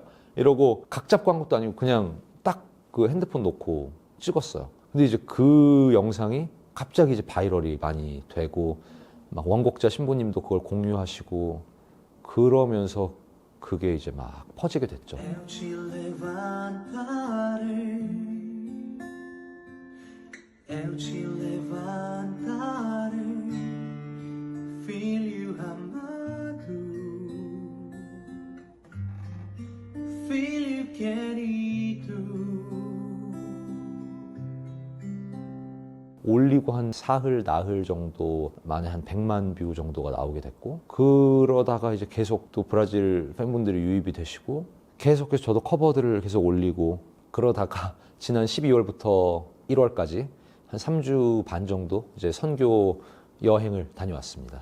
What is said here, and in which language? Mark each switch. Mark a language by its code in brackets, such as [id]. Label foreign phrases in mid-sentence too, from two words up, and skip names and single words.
[ko] 이러고 각 잡고 한 것도 아니고 그냥 딱 그 핸드폰 놓고 찍었어요. 근데 이제 그 영상이 갑자기 이제 바이럴이 많이 되고 막 원곡자 신부님도 그걸 공유하시고 그러면서 그게 이제 막 퍼지게 됐죠. [pt] Eu te levantarei, eu te levantarei, filho amado, filho querido. [ko] 올리고 한 사흘, 나흘 정도 만에 한 100만 뷰 정도가 나오게 됐고 그러다가 이제 계속 또 브라질 팬분들이 유입이 되시고 계속해서 저도 커버들을 계속 올리고 그러다가 지난 12월부터 1월까지 한 3주 반 정도 이제 선교 여행을 다녀왔습니다.